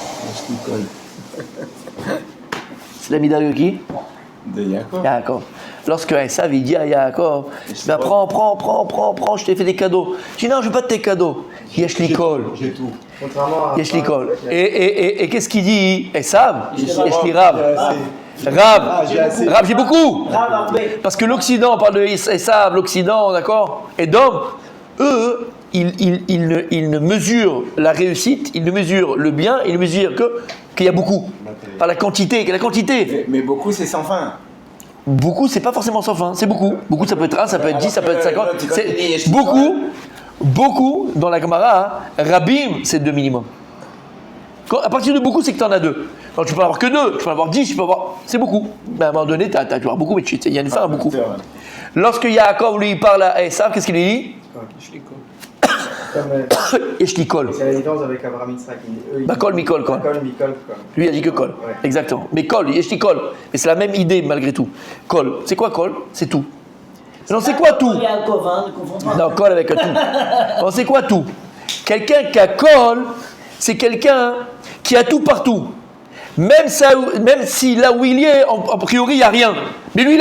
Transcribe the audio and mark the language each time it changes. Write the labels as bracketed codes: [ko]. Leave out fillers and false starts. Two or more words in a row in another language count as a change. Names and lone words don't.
[fr] C'est la médaille de qui? De Yaakov. Yaakov. Lorsque Esav il dit à Yaakov, ben prends, je t'ai fait des cadeaux. Je dis non, je veux pas de tes cadeaux. [he] יש לי כל. [fr] J'ai tout. [he] יש לי כל. [fr] Et qu'est-ce qu'il dit Esav? [he] יש לי רב. רב, [fr] j'ai beaucoup. Parce que l'Occident, on parle de Esav, l'Occident, d'accord? Et d'hommes, eux, ils ne mesurent la réussite, ils ne mesurent le bien, ils ne mesurent qu'il y a beaucoup. Par la quantité, Mais beaucoup, c'est sans fin. Beaucoup, c'est pas forcément sans fin, c'est beaucoup. Beaucoup, ça peut être 1, ça peut être 10, ça peut être 50. C'est beaucoup, dans la Gemara, Rabim, c'est 2 minimum. À partir de beaucoup, c'est que tu en as 2. Alors, tu peux en avoir que 2, tu peux en avoir 10, tu peux avoir. C'est beaucoup. Mais à un moment donné, tu vas avoir beaucoup, mais il y a une fin à beaucoup. Lorsque Yaakov, lui, parle à Esav, qu'est-ce qu'il lui dit? [he] יש לי כל. [fr] C'est la différence avec Abraham Yitzhak. [he] כל מכל כל. [fr] Lui il a dit que kol. Ouais. Exactement. Mais [he] כל, יש לי כל. [fr] Mais c'est la même idée malgré tout. Kol. C'est quoi kol? C'est tout. Non, c'est quoi tout? Non, kol avec un tout. Non, c'est quoi tout? Quelqu'un qui a kol, c'est quelqu'un qui a tout partout. Même si là où il est, a priori, il n'y a rien.